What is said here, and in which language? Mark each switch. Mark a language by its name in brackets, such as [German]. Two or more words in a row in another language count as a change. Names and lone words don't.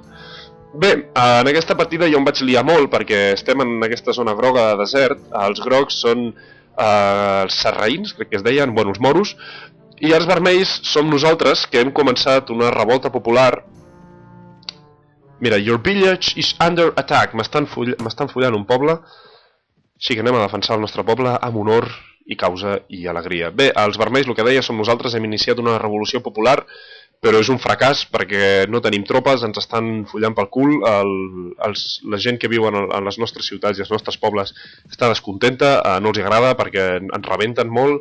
[Catalan] Bé, en aquesta partida jo em vaig liar molt perquè estem en aquesta zona groga de desert. Els grocs són els sarraïns, crec que es deien, bueno, els moros, i els vermells som nosaltres, que hem començat una revolta popular. Mira, [English] your village is under attack. [Catalan] M'estan follant un poble, així que anem a defensar el nostre poble amb honor i causa i alegria. Bé, els vermells, el que deia, som nosaltres, hem iniciat una revolució popular, però és un fracàs perquè no tenim tropes, ens estan follant pel cul, la gent que viu en les nostres ciutats i els nostres pobles està descontenta, no els agrada perquè ens rebenten molt.